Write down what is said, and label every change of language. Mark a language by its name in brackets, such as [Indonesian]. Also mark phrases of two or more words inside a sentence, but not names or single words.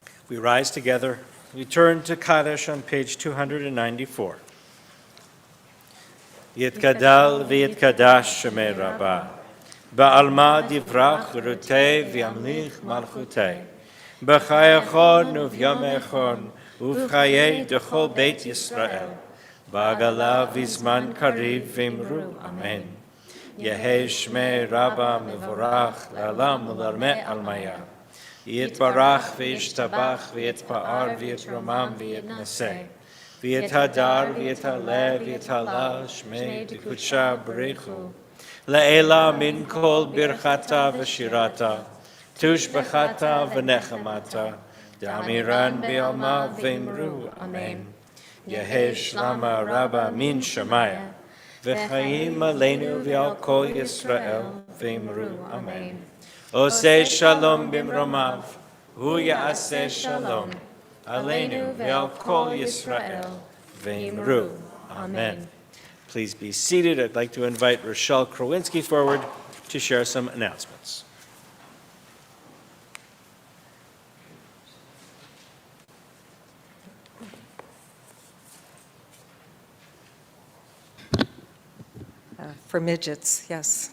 [English] We rise together. We turn to Kaddish on page 294. [Aramaic] יתגדל ויתקדש שמה רבא. בעלמא דברא כרעותה וימליך מלכותה. בחייכון וביומיכון ובחיי דכל בית ישראל. בעגלא ובזמן קריב ואמרו. Amen. יהא שמה רבא מברך לעלם ולעלמי עלמיא. יתברך וישתבח ויתפאר ויתרומם ויתנשא. ויתהדר ויתעלה ויתהלל שמה דקודשא בריך. לעלא מן כל ברכתא ושירתא. תשבחתא ונחמתא. דאמירן בעלמא ואמרו. Amen. יהא שלמא רבא מן שמיא. וחיים עלינו ועל כל ישראל ואמרו. Amen. [Hebrew] עושה שלום במרומיו, הוא יעשה שלום, עלינו ועל כל ישראל, ואמרו. [English] Amen. Please be seated. I'd like to invite Rochelle Krowinski forward to share some announcements. For midgets, yes.